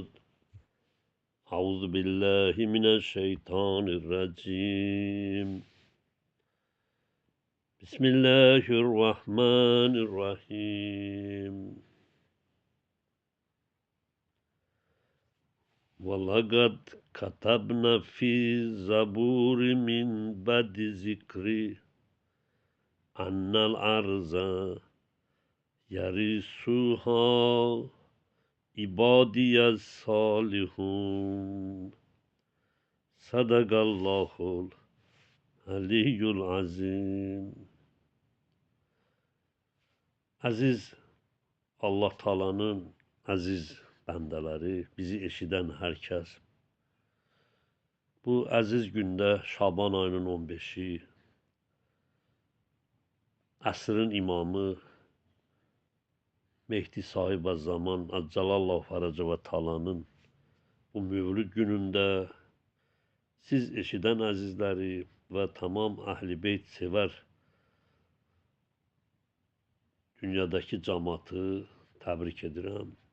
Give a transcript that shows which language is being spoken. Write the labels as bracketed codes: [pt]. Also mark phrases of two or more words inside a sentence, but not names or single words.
[ar] أعوذ بالله من الشيطان الرجيم. بسم الله الرحمن الرحيم. ولقد كتبنا في الزبور من بعد الذكر أن الأرض يرثها عبادي الصالحون. صدق الله العلي العظيم. [az] Aziz Allah Taala'nın aziz bəndələri, bizi eşidən hər kəs, bu əziz gündə Şaban ayının 15-i, əsrin imamı Mehdi Sahib Zaman [ar] عجل الله فرجه [az] və Taala'nın bu mövlüd günündə siz eşidən əzizləri və tamam Əhl-i Beyt sevər dünyadakı cəmaatı təbrik edirəm.